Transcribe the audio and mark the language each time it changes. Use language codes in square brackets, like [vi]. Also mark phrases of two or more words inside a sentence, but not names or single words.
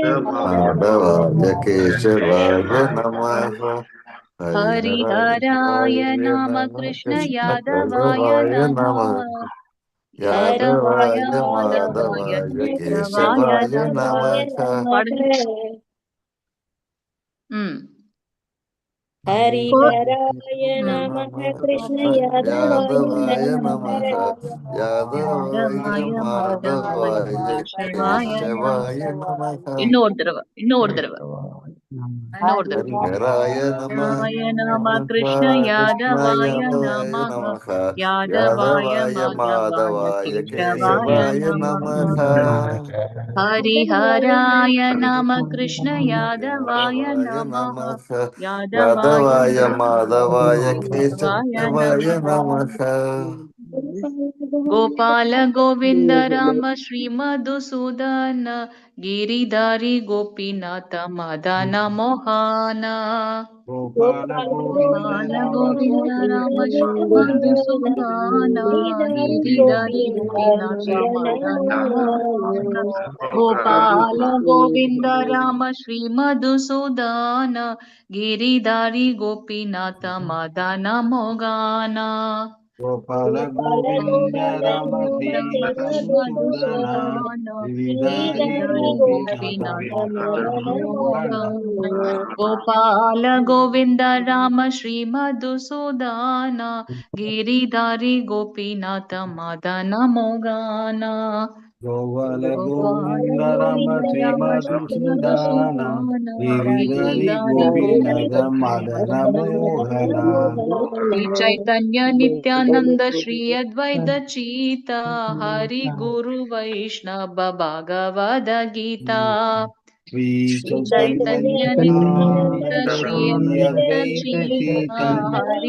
[sa] माधवाय केशवाय नमः. हरिहराय नम कृष्ण यादवाय नम, यादवाय माधवाय केशवाय नम. [ta] பாடுங்க. [sa] हरिहराय नमः कृष्ण यादवाय நமஹ. यादवाय माधवाय केशवाय नमः. [ta] இன்னொரு தடவை. [sa] हरिहराय नम नम कृष्ण यादवाय नमः, यादवाय माधवाय केशवाय नमः. हरिहराय नम कृष्ण यादवाय नमः, यादवाय यादवाय माधवाय கேசவாய केशवाय नमः. கோபால கோவிந்த ராம ஸ்ரீ மதுசூதன, गिरिधारी गोपीनाथ मदन मोहन. கோபால கோவிந்த गोपाल ராம गोविंद राम श्री मधुसूदन, गिरिधारी गोपीनाथ मदन मोहन. गोपाल गोविंद राम श्री मधुसूदन, गिरिधारी गोपीनाथ मदन मोहन. கோபால கோவிந்த ராம ஸ்ரீ மதுசூதன கிரிதாரி கோபிநாத மோகன. गोपाल गोविंद राम श्री मधुसूदन, गिरिधारी गोपीनाथ मदन मोहन. கோபால கோவிந்த ராம ஸ்ரீ மதுசூதன கிரிதாரி கோபிநாத மதன மோகன. श्री चैतन्य नित्यानंद श्री अद्वैत चीता, हरि गुरु वैष्णव भगवद गीता. श्री श्री चैतन्य चैतन्य नित्यानंद श्री अद्वैत गीता हरि